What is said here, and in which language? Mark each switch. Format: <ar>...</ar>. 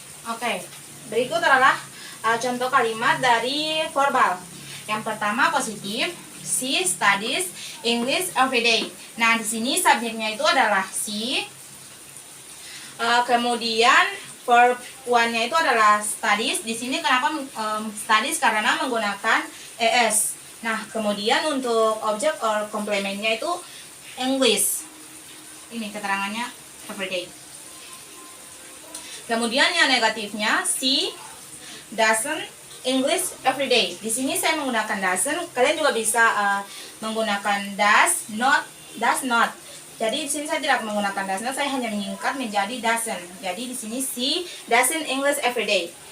<id>Oke, berikut adalah contoh kalimat dari verbal. Yang pertama positif,</id> <en>she studies English every day.</en> <id>Nah, di sini subjeknya itu adalah she. Kemudian verb 1-nya itu adalah studies. Di sini kenapa studies? Karena menggunakan es. Nah, kemudian untuk objek or complementnya itu English. Ini keterangannya</id> <en>every day.</en> <id>Kemudian yang negatifnya,</id> <en>she doesn't English every day.</en> <id>Di sini saya menggunakan doesn't. Kalian juga bisa menggunakan does not. Jadi di sini saya tidak menggunakan does not, saya hanya menyingkat menjadi doesn't. Jadi di sini</id> <en>she doesn't English every day.</en>